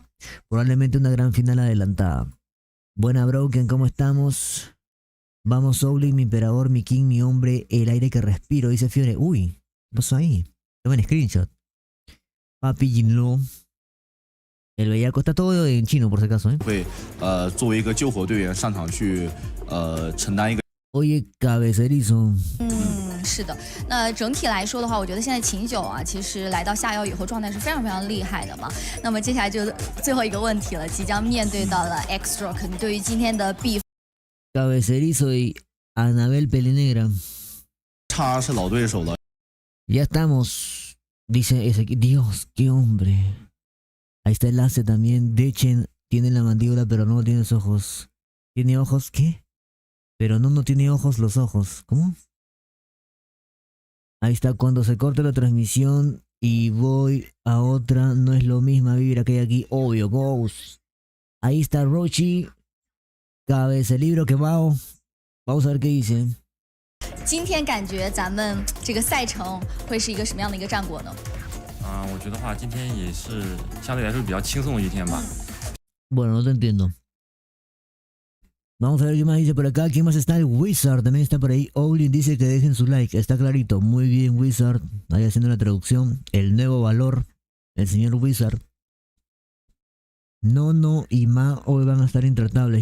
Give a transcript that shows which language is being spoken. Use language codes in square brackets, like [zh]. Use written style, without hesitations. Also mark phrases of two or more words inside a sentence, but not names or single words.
[es] Probablemente una gran final adelantada. Buena, Broken, ¿cómo estamos? Vamos, Soulin, mi emperador, mi king, mi hombre, el aire que respiro, dice Fiore. Uy, ¿qué pasó ahí? Tomen screenshot. Papi Jinlo. El bellaco está todo en chino, por si acaso, ¿eh? [zh] 会作为一个救火队员上场去承担一个。 [es] Oye, cabecerizo. [zh] 是的，那整体来说的话，我觉得现在秦九啊，其实来到下腰以后状态是非常非常厉害的嘛。那么接下来就最后一个问题了，即将面对到了 XRock，你对于今天的比 [es] Cabecerizo y Anabel Pelenegra. [zh] 他是老对手了， [es] Ya estamos. Dice ese. Dios, qué hombre. Ahí está el Ace también. Dechen tiene la mandíbula, pero no tiene los ojos. ¿Tiene ojos? ¿Qué? Pero no tiene ojos los ojos. ¿Cómo? Ahí está, cuando se corte la transmisión y voy a otra, no es lo misma vibra que hay aquí. Obvio, Ghost. Ahí está Rochi. Cabeza libro que va. Vamos a ver qué dice. [zh] 今天感觉咱们这个赛程会是一个什么样的一个战果呢？我觉得话今天也是相对来说比较轻松的一天吧。 [es] Bueno, no te entiendo. Vamos a ver qué más dice por acá. ¿Quién más está? El Wizard también está por ahí. Owlin dice que dejen su like. Está clarito. Muy bien, Wizard. Ahí haciendo la traducción. El nuevo valor. El señor Wizard. No y Ma hoy van a estar intratables.